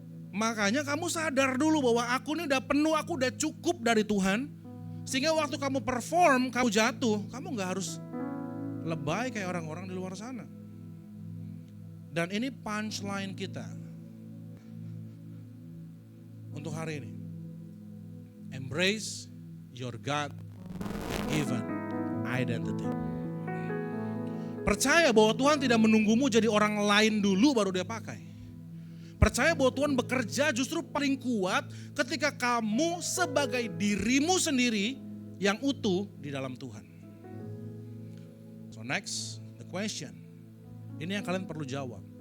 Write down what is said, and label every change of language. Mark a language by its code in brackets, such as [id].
[id] Makanya kamu sadar dulu bahwa aku ini udah penuh, aku udah cukup dari Tuhan. Sehingga waktu kamu perform, kamu jatuh, kamu gak harus lebay kayak orang-orang di luar sana. Dan ini punchline kita untuk hari ini. [en] Embrace your God-given identity. [id] Percaya bahwa Tuhan tidak menunggumu jadi orang lain dulu baru dia pakai. Percaya bahwa Tuhan bekerja justru paling kuat ketika kamu sebagai dirimu sendiri yang utuh di dalam Tuhan. [en] So next, the question. [id] Ini yang kalian perlu jawab.